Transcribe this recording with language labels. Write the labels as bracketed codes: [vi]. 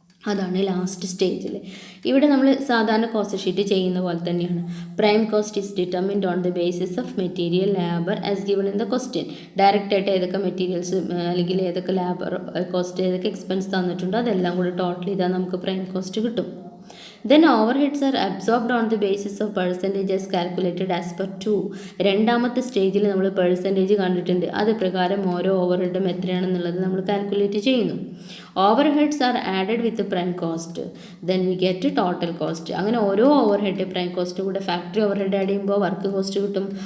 [ml] അതാണ് ലാസ്റ്റ് സ്റ്റേജിൽ. ഇവിടെ നമ്മൾ സാധാരണ കോസ്റ്റ് ഷീറ്റ് ചെയ്യുന്ന പോലെ തന്നെയാണ്. [en] Prime cost is determined on the basis of material labour as given in the question. [ml] Direct ആയിട്ട് ഏതൊക്കെ മെറ്റീരിയൽസ് അല്ലെങ്കിൽ ഏതൊക്കെ ലേബർ കോസ്റ്റ് ഏതൊക്കെ എക്സ്പെൻസ് തന്നിട്ടുണ്ടോ അതെല്ലാം കൂടി ടോട്ടൽ ചെയ്താൽ നമുക്ക് പ്രൈം കോസ്റ്റ് കിട്ടും. [en] Then overheads are absorbed on the basis of percentages calculated as per 2. [ml] രണ്ടാമത്തെ സ്റ്റേജിൽ നമ്മൾ പെർസെൻറ്റേജ് കണ്ടിട്ടുണ്ട്. അത് പ്രകാരം ഓരോ ഓവർഹെഡും എത്രയാണെന്നുള്ളത് നമ്മൾ കാൽക്കുലേറ്റ് ചെയ്യുന്നു. [en] Overheads are added with prime cost, then we get total cost. [ml] അങ്ങനെ ഓരോ ഓവർഹെഡ് പ്രൈം കോസ്റ്റ് കൂടെ ഫാക്ടറി ഓവർഹെഡ് ആഡ് ചെയ്യുമ്പോൾ വർക്ക് കോസ്റ്റ് കിട്ടും.